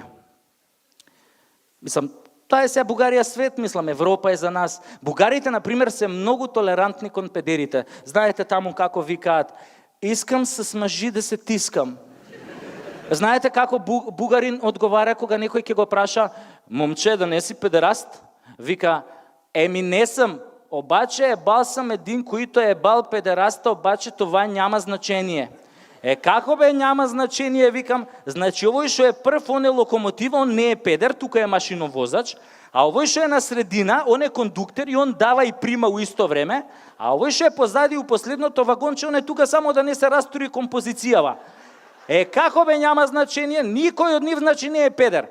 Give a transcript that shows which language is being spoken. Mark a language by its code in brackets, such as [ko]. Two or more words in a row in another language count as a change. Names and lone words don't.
[mk] Мислам, тоа е сега Бугарија свет, мислам, Европа е за нас. Бугарите, например, се многу толерантни кон педерите. Знаете таму како викаат, [bg] искам с мажи да се тискам. [mk] Знаете како бугарин одговара кога некој ќе го праша, момче, да не си педераст? [bg] Вика, еми не сам, обаче ебал сам един, којто ебал педераста, обаче това няма значение. [mk] Како бе [bg] няма значение, [mk] викам, значи овој што е прв, он е локомотива, он не е педер, тука е машиновозач, а овој што е на средина, он е кондуктер и он дава и прима у исто време, а овој што е позади у последното вагонче, он е тука само да не се растури композицијава. Како бе [bg] няма значение, [mk] никој од нив значи не е педер.